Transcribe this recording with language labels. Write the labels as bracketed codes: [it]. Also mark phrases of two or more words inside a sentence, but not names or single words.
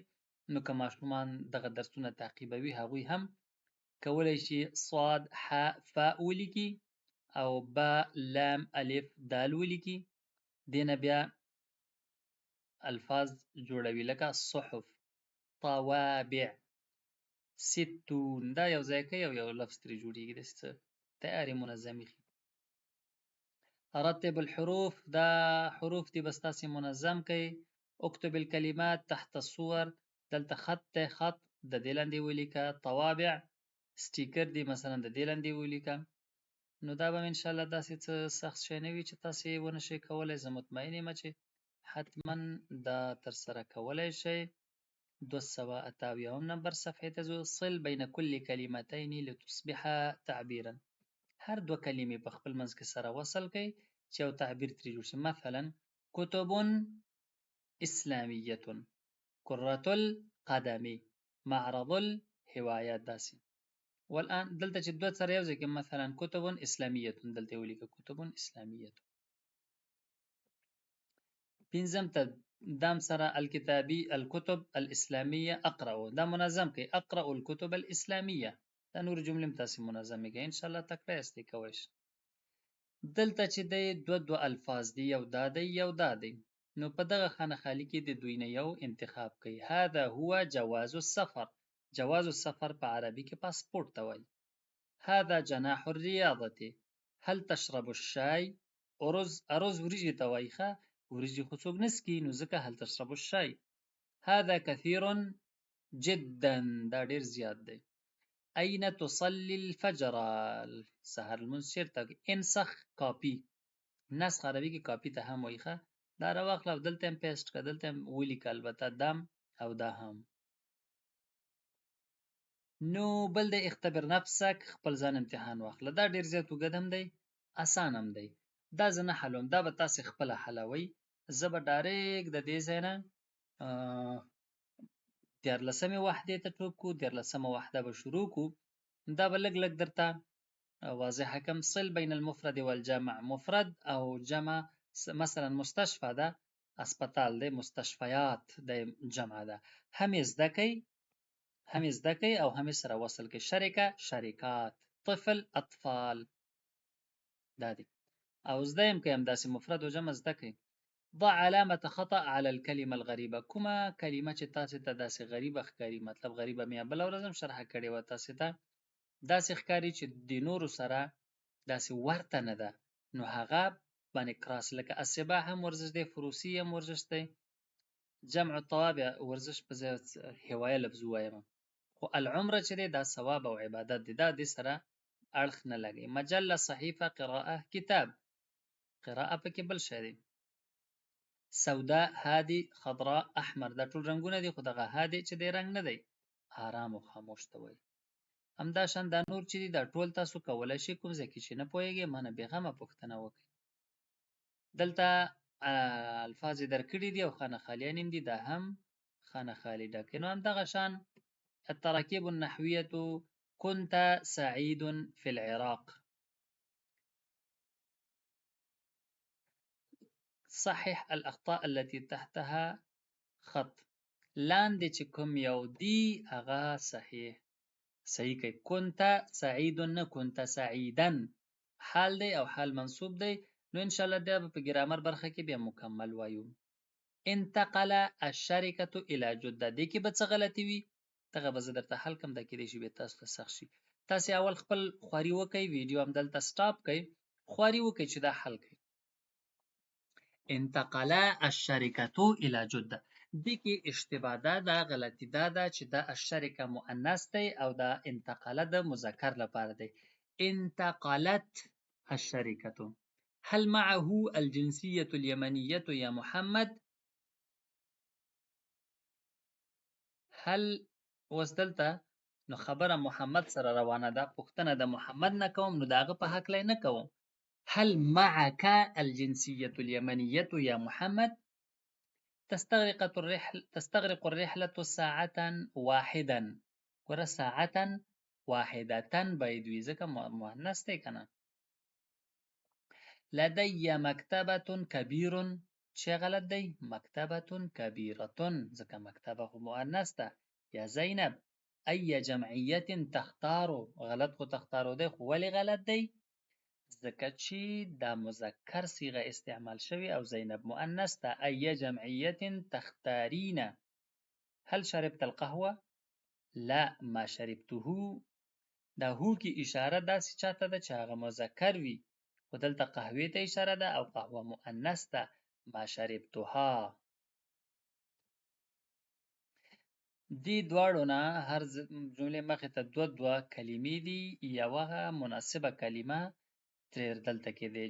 [ps] نو که ماشومان دغه درسونه تعقیبوي هغوی هم کولی شي صاد ح ف ولیکي او با لام الف دال ولیکي. دې نه بیا الفاظ جوړوي لکه صحف، طوابع، ستون. دا یو ځای کوي او یو لفظ ترې جوړېږي، داسې څه تیارې منظمې خي. [ar] رتب الحروف، [ps] دا حروف دي بس تاسې منظم کوي. [ar] اکتب الکلمات تحت الصور، [ps] دلته خط دی، خط د دې لاندې ولیکه. طوابع سټیکر دی، مثلا د دې لاندې ولیکه. نو دا به انشاءالله داسې څه سخت شی نه وي چې تاسې ونه شئ کولی. زه مطمئن یم چې حتما دا ترسره کولی شئ. 278 نمبر صفحې ته ځو. [ar] صل بین کل کلمتین لتصبح تعبیرا. [ps] هر دوه کلمې په خپل منځ کې سره وصل کړئ چې یو تعبیر ترې جوړ شي. [ar] مثلا کتب اسلامیه، کرة القدم، معرض الهوايات. [ps] داسې والآن دلته چې دوه سره یو ځای کې مثلا [ar] کتب اسلامیه، [ps] دلته یې ولیکه [ar] کتب اسلامیه. [ps] پنځم ته دام سره [ar] الکتابی الکتب الاسلامیه اقرأ، [ps] دا منظم کړئ. [ar] اقرأ الکتب الاسلامیه. [ps] دا نور جملې هم تاسې منظمې کړئ، انشاءالله تکړه یاست کولی شئ. دلته چې دی دوه الفاظ دي، یو دا دی یو دا دی. نو په دغه خانه خالي کې د دوی نه یو انتخاب کړئ. [ar] هذا هو جواز السفر. جواز السفر [ps] په عربي کې پاسپورت ته وایي. [ar] هذا جناح الرياضة. هل تشرب الشاي؟ [ps] ارز وریجې ته وایي. ښه، وریجې خو څوک نه څکي، نو ځکه [ar] هل تشرب الشاي. هذا كثير جدا، [ps] دا ډېر زیات دی. [ar] أين تصلي الفجر؟ [ps] سهار لمونځ چېرته کوي؟ [ar] انسخ کاپي. [ps] نسخ عربي کې کاپي ته هم وایي. ښه، دا راواخله او دلته هم پیسټ کړه، دلته هم ولیکه، البته دم او دا هم. نو بل دی [ar] اختبر نفسک، [ps] خپل ځان امتحان واخله. دا ډېر زیات اوږد هم دی، اسان هم دی. دا زه نه حلوم، دا به تاسې خپله حلوئ. زه به ډایرکټ د دې ځای نه 14مې وحدې ته ټوپ کړو، 14مه وحده به شروع کړو. دا به لږ لږ درته واضحه کړم. [ar] صل بین المفرد والجمع. [ps] مفرد او جمع، مثلا مستشفى ده اسپتال دی، مستشفیات د جمع ده. هم یې زده کوئ او هم یې سره وصل کړئ. [ar] شرکه شرکات، طفل اطفال. [ps] دا دی او زده یم که همداسې مفرد او جمع زده کړئ. [ar] ضع علامة خطأ على الكلمة الغریبه. [ps] کومه کلمه چې تاسې ته داسې غریبه ښکاري، مطلب غریبه مې بله ورځ هم شرحه کړې وه تاسې ته، داسې ښکاري چې د نورو سره داسې ورته نه ده، نو هغه باندې کراس، لکه السباح هم ورزش دی، فروسي هم ورزش دی، [ar] جمع الطوابع [ps] ورزش په ځای هوایه لفظ ووایم، خو العمره چې دی دا ثواب او عبادت دی، دا دې سره اړخ نه لګي. [ar] مجله، صحیفه، قراءه، کتاب. قراءه [ps] پکې بل شی دی. [ar] سوداء، هادي، خضراء، احمر، [ps] دا ټول رنګونه دي، خو دغه هادي چې دی رنګ نه دی، آرام او خاموش ته وایي. همداشان دا نور چې دي دا ټول تاسو کولی شئ، کوم ځای کې چې نه پوهیږئ مانه بېغمه پوښتنه وکړئ. دلته الفاظ یې درکړي دي او خانه خالیان هم دي، دا هم خانه خالي ډکې. نو همدغه شان [ar] التراکیب النحویة كنت سعید فی العراق. صحح الاخطاء التي تحتها خط. [ps] لاندې چې کوم یو دی هغه صحیح کوي. [ar] كنت سعید [ps] نه [ar] كنت سعیدا، [ps] حال دی او حال منصوب دی، نو [ar] ان شاء الله [ps] دا په ګرامر برخه کې بیا مکمل وایو. [ar] انتقل الشركة الى جده، [ps] دې کې به څه غلطي وي دغه به زه درته حل کړم، دا کېدای شي بیا تاسو ته سخت شي. تاسې اول خپل خواري وکئ، ویډیو همدلته سټاپ کئ، خواري وکئ چې دا حل کئ. [ar] انتقل الشركة الى جده، [ps] دې کې اشتباه ده، غلطي ده چې دا الشركه مؤنث دی او دا انتقله د مذکر لپاره دی. [ar] انتقلت الشركة. هل معه الجنسية اليمنية يا محمد؟ [ps] هل اوس دلته نو خبره محمد سره روانه ده، پوښتنه د محمد نه کوم، نو د هغه په هکله نه کوم. [ar] هل معك الجنسية اليمنية يا محمد؟ تستغرق الرحلة ساعة واحدا. [ps] ګوره [ar] ساعة واحدة [ps] باید وي ځکه مؤنث دی که نه. [ar] لدي مکتبة كبير، [ps] چی غلط دی؟ [ar] مکتبة كبيرة [ps] ځکه مکتبه خو مؤنث ده. [ar] یا زینب ای جمعیة تختارو، [ps] غلط خو تختارو دی، خو ولې غلط دی؟ ځکه چې دا مذکر صیغه استعمال شوی او زینب مؤنث ده. [ar] ای جمعیة تختارین. هل شربت القهوه؟ لا ما شربته. [ps] دا هو کې اشاره داسې چاته ده چې هغه مذکر وي، خو دلته قهوې ته اشاره ده او قهوه مؤنث ده. [ar] ما شربتها. [ps] دې دواړو نه هر جملې مخې ته دوه کلمې دي، یوه مناسبه کلمه ترې دلته کې دی.